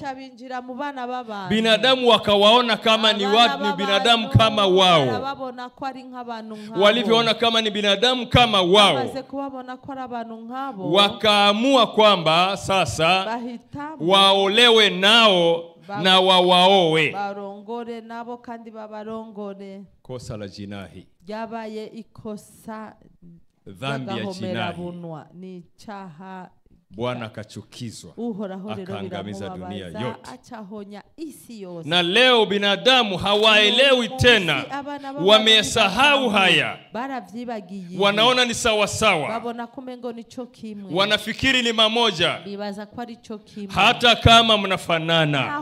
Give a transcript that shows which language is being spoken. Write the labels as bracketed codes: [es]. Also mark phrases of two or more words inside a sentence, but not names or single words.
[sw] Binadamu wakawaona kama ni watu, ni binadamu kama wao. Walivyoona kama ni binadamu kama wao, wakaamua kwamba sasa waolewe nao na wawaowe. [rn] Barongore nabo kandi babarongore. [sw] Kosa la jinai. [rn] Yabaye ikosa, [sw] dhambi ya jinai. [rn] Ni chaha. [sw] Bwana akachukizwa, akaangamiza dunia yote. Na leo binadamu hawaelewi tena, wamesahau haya. Wanaona ni sawa sawa, wanafikiri ni mamoja, hata kama mnafanana.